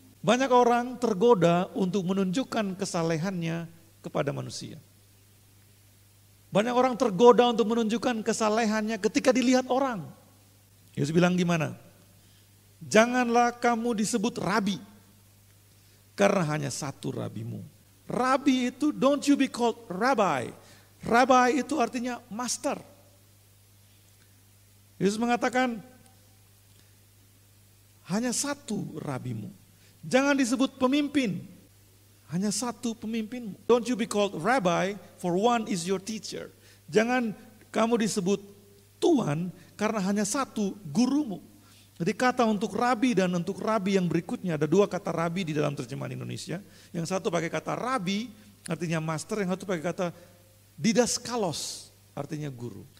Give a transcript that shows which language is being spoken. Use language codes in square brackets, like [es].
[id] Banyak orang tergoda untuk menunjukkan kesalehannya kepada manusia. Banyak orang tergoda untuk menunjukkan kesalehannya ketika dilihat orang. Yesus bilang gimana? Janganlah kamu disebut rabi, karena hanya satu rabimu. Rabi itu [en] don't you be called rabbi. [id] Rabbi itu artinya master. Yesus mengatakan hanya satu rabimu. Jangan disebut pemimpin. Hanya satu pemimpinmu. [en] Don't you be called rabbi, for one is your teacher. [id] Jangan kamu disebut tuan karena hanya satu gurumu. Jadi kata untuk rabi dan untuk rabi yang berikutnya, ada dua kata rabi di dalam terjemahan Indonesia. Yang satu pakai kata rabi, artinya master, yang satu pakai kata didaskalos, artinya guru.